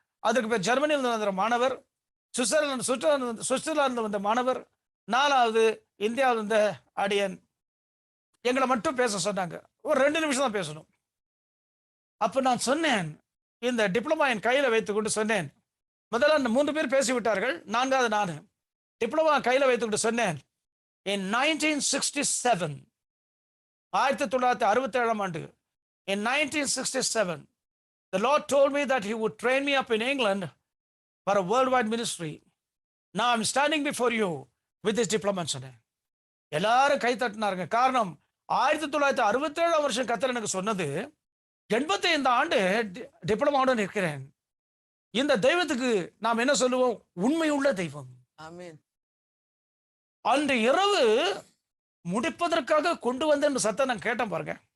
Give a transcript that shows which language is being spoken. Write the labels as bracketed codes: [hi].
[ta] அதற்கு பேர் ஜெர்மனியில இருந்து வந்த மாணவர், சுவிட்சர்லாந்து வந்த மாணவர், 4வது இந்தியாவில் இருந்த அடியன். எங்களை மட்டும் பேச சொன்னாங்க. ஒரு 2 நிமிஷம் தான் பேசணும். அப்ப நான் சொன்னேன், இந்த டிப்ளமா என் கையில வைத்துக்கொண்டு சொன்னேன். முதல்ல அந்த 3 பேர் பேசிவிட்டார்கள், 4வது நான். டிப்ளமா கையில வைத்துக்கொண்டு சொன்னேன், [en] in 1967, [ta] 1967ஆம் ஆண்டு, [en] in 1967, the Lord told me that He would train me up in England for a worldwide ministry. Now I'm standing before you with this diploma. [ta] சொன்னேன். எல்லாரும் கை தட்டினாருங்க. காரணம், 1967ஆம் வருஷம் கர்த்தர் எனக்கு சொன்னது, 85 ஆண்டு டிப்ளமாவுடன் இருக்கிறேன். இந்த தெய்வத்துக்கு நாம் என்ன சொல்லுவோம்? உண்மையுள்ள தெய்வம். ஆமென். அன்று இரவு முடிப்பதற்காக கொண்டு வந்த சத்தம் நான் கேட்டேன் பாருங்க.